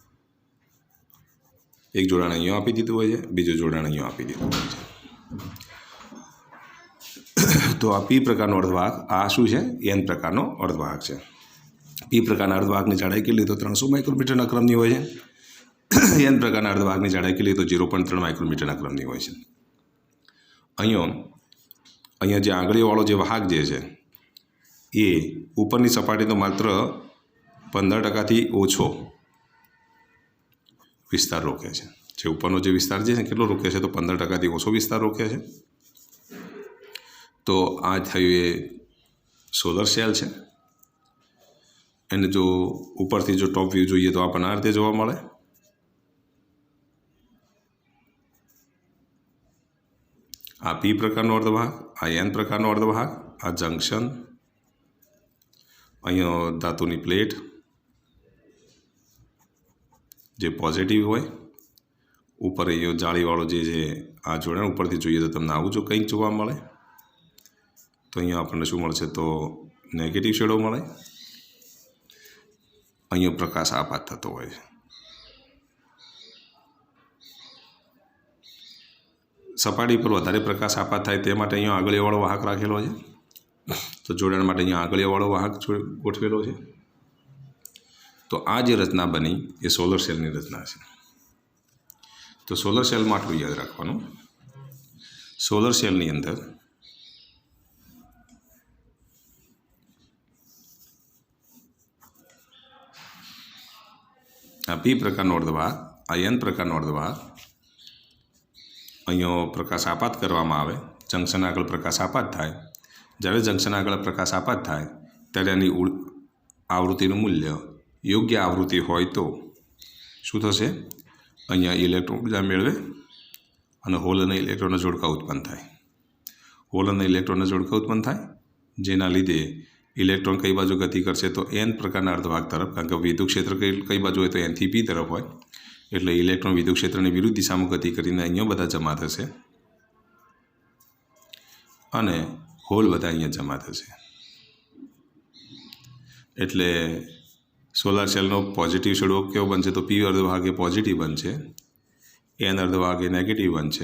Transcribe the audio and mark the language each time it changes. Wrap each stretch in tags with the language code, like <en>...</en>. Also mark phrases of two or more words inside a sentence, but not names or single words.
<gu>એક જોડાણ અહીંયા આપી દીધું હોય છે, બીજું જોડાણ અહીંયા આપી દીધું હોય છે। તો આ પી પ્રકારનો અર્ધવાહક, આ શું છે? એન પ્રકારનો અર્ધવાહક છે। પી પ્રકારના અર્ધવાહકની જાડાઈ કેટલી? તો 300 માઇક્રોમીટરના ક્રમની હોય છે। એન પ્રકારના અર્ધવાહકની જાડાઈ કેટલી? તો 0.3 માઇક્રોમીટરના ક્રમની હોય છે। અહીંયા જે આંગળીઓવાળો જે વાહક જે છે એ ઉપરની સપાટીનો માત્ર 15% થી ઓછો વિસ્તાર રોકે છે। જે ઉપરનો જે વિસ્તાર જે કેટલો રોકે છે? તો 15% થી ઓછો વિસ્તાર રોકે છે। તો આ થયું એ સોલર સેલ હૈ। એને જો ઉપરથી જો ટૉપ વ્યૂ જોઈએ તો આપણે આ રીતે જોવા મળે। આ પી પ્રકારનો અર્ધવાહક, આ એન પ્રકારનો અર્ધવાહક, આ જંક્શન, અહીંયા ધાતુની પ્લેટ જે પૉઝિટિવ હોય, ઉપર અહીંયા જાળીવાળો જે આ જોડાણ ઉપરથી જોઈએ તો તમને આવું જો કંઈક જોવા મળે। તો અહીંયા આપણે શું મળશે? તો નેગેટિવ છેડો મળે। અહીંયા પ્રકાશ આપાત થતો હોય છે। સપાટી પર વધારે પ્રકાશ આપાત થાય તે માટે અહીંયા આંગળીઓવાળો વાહક રાખેલો છે। તો જોડાણ માટે અહીંયા આંગળીઓવાળો વાહક ગોઠવેલો છે। તો આ જે રચના બની એ સોલર સેલની રચના છે। તો સોલર સેલમાં આટલું યાદ રાખવાનું। સોલર સેલની અંદર આ પી પ્રકારનો અર્ધવાહક, આ એન પ્રકારનો અર્ધવાહક, અહીંયો પ્રકાશ આપાત કરવામાં આવે। જંક્શન આગળ પ્રકાશ આપાત થાય। જ્યારે જંક્શન આગળ પ્રકાશ આપાત થાય ત્યારે આની આવૃત્તિનું મૂલ્ય યોગ્ય આવૃત્તિ હોય તો શું થશે? અહીંયા ઇલેક્ટ્રૉન ઊર્જા મેળવે અને હોલ અને ઇલેક્ટ્રૉનના જોડકા ઉત્પન્ન થાય। હોલ અને ઇલેક્ટ્રૉનના જોડકા ઉત્પન્ન થાય જેના લીધે ઇલેક્ટ્રૉન કઈ બાજુ ગતિ કરશે? તો એન પ્રકારના અર્ધવાહક તરફ, કારણ કે વિદ્યુત ક્ષેત્ર કઈ બાજુ હોય તો એન થી પી તરફ હોય એટલે ઇલેક્ટ્રોન વિદ્યુત ક્ષેત્રની વિરુદ્ધ દિશામાં ગતિ કરીને અહીંયા બધા જમા થશે અને હોલ બધા અહીંયા જમા થશે. એટલે સોલાર સેલનો પોઝિટિવ છેડો કેવો બનશે? તો પી અર્ધવાહક એ પોઝિટિવ બનશે, એન અર્ધવાહક એ નેગેટિવ બનશે.</gu>